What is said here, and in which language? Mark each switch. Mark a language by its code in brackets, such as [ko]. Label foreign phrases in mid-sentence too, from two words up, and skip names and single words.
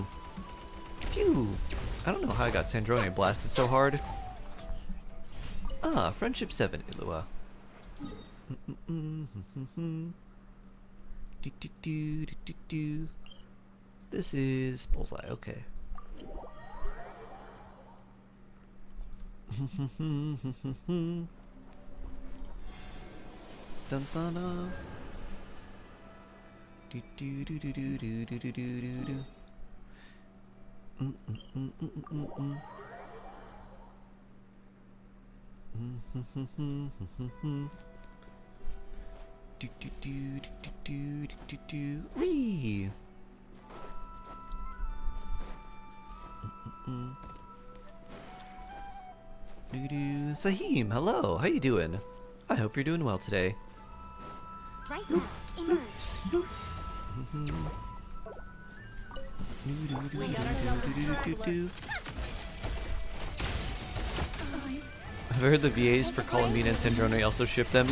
[en] Pew. I don't know how I got Sandrone blasted so hard. Ah, Friendship 7, Ilua. This is Bullseye, okay. Dun dun dun. Do do do do do do do do do do. Do do do do do do do do. Wee. Sahim, hello. How you doing? I hope you're doing well today. Right now, emerge. I've heard the VAs for Columbine and Sandrone also ship them.